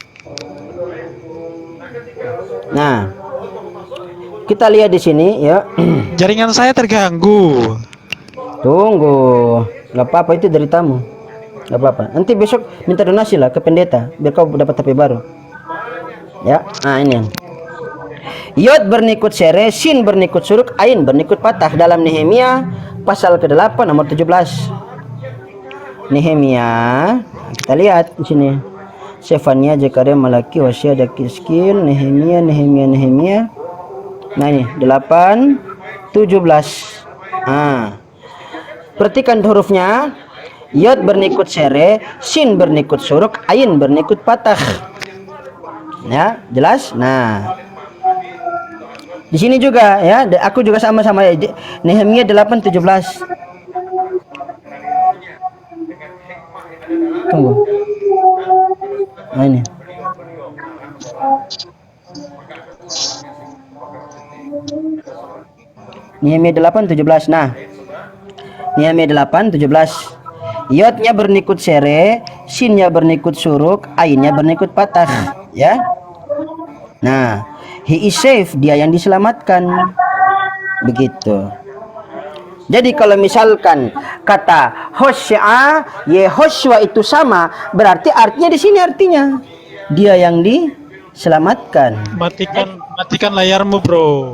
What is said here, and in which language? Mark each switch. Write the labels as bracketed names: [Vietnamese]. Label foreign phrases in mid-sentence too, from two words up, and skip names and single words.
[Indonesian] Nah, kita lihat di sini ya. Jaringan saya terganggu. Tunggu, nggak apa-apa, itu dari tamu, nggak apa-apa. Nanti besok minta donasi lah ke pendeta biar kau dapat HP baru. Ya, nah ini. Yod bernikut sere, Sin bernikut suruk, Ain bernikut patah dalam Nehemia pasal ke-8 nomor 17. Nehemia, kita lihat di sini. Sefania, Zekaria, Malaki, Hosea, Dakiskil, Nehemia. Nah ini 8 17. Perhatikan hurufnya. Yod bernikut sere, Sin bernikut suruk, Ain bernikut patah. Ya, jelas? Nah, di sini juga ya, aku juga sama-sama ya. Nehemia 8 17. Tunggu. Nah ini. Nehemia 8 17. Nah, Nehemia 8 17. Yodnya bernikut sere, Sinnya bernikut suruk, Ainnya bernikut patah. Ya. Nah, [English] he is safe, [Indonesian] dia yang diselamatkan. Begitu. Jadi kalau misalkan kata Hosea, Yehoshua itu sama, berarti artinya di sini artinya dia yang diselamatkan. Matikan layarmu, bro.